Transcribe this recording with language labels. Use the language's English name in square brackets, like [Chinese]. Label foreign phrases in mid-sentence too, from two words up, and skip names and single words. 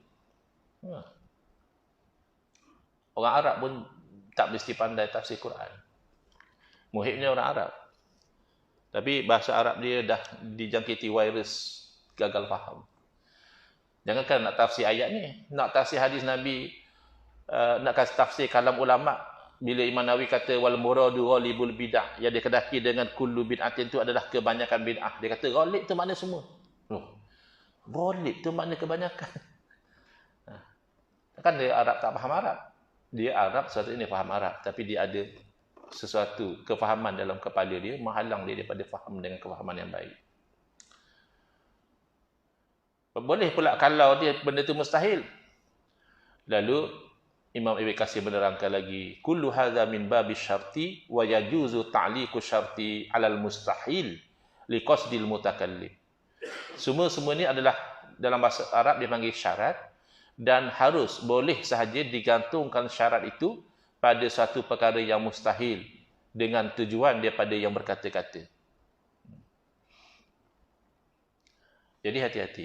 [Malay] Orang Arab pun tak mesti pandai tafsir Quran. Muhibnya orang Arab. Tapi bahasa Arab dia dah dijangkiti virus gagal faham. Jangankan nak tafsir ayat ni, nak tafsir hadis Nabi, nak kasih tafsir kalam ulama. Bila Imam Nawawi kata [Arabic] والمراد غالب البدعة, [Malay] yang dikedaki dengan [Arabic] كل بدعة [Malay] itu adalah kebanyakan bid'ah. Dia kata ghalib tu makna semua. Ghalib tu makna kebanyakan. Kan dia Arab tak faham Arab. Dia Arab sesuatu ini faham Arab, tapi dia ada sesuatu kefahaman dalam kepala dia menghalang dia daripada faham dengan kefahaman yang baik. Boleh pula kalau dia benda tu mustahil. Lalu Imam Ibn Katsir menerangkan lagi, [Arabic] كل هذا من باب الشرط ويجوز تعليق الشرط على المستحيل لقصد المتكلم. [Malay] Semua ni adalah dalam bahasa Arab dipanggil syarat, dan harus boleh sahaja digantungkan syarat itu pada satu perkara yang mustahil dengan tujuan daripada yang berkata-kata. Jadi hati-hati.